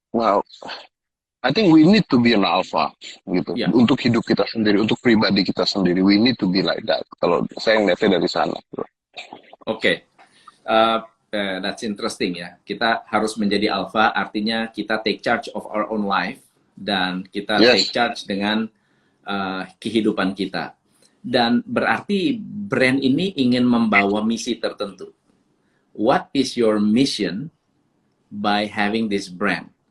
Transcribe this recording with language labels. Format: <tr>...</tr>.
<en>Well, I think we need to be an alpha gitu</en> <id>Ya. untuk hidup kita sendiri, untuk pribadi kita sendiri.</id> <en>We need to be like that.</en> <id>Kalau saya ngeliatnya dari sana. Oke.</id> <en>Uh, that's interesting ya.</en> <id>Kita harus menjadi alpha, artinya kita</id> <en>take charge of our own life</en> <id>dan kita take</id> <en>Yes,</en> <id>charge dengan kehidupan kita. Dan berarti brand ini ingin membawa misi tertentu.</id> <en>What is your mission by having this brand?</en>